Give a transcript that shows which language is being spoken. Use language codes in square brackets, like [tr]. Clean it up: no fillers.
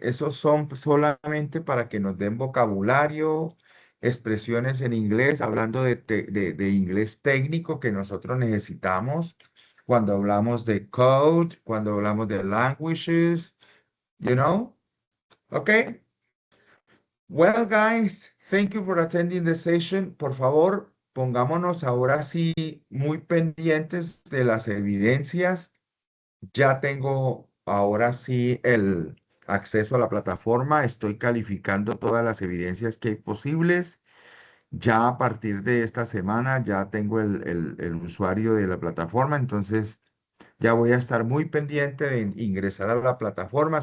[es] Esos son solamente para que nos den vocabulario, expresiones en inglés, hablando de inglés técnico que nosotros necesitamos cuando hablamos de code, cuando hablamos de languages, [en] you know? Okay. Well, guys, thank you for attending the session. [es] Por favor, pongámonos ahora sí muy pendientes de las evidencias. Ya tengo ahora sí el acceso a la plataforma. Estoy calificando todas las evidencias que hay posibles. Ya a partir de esta semana ya tengo el usuario de la plataforma, entonces ya voy a estar muy pendiente de ingresar a la plataforma.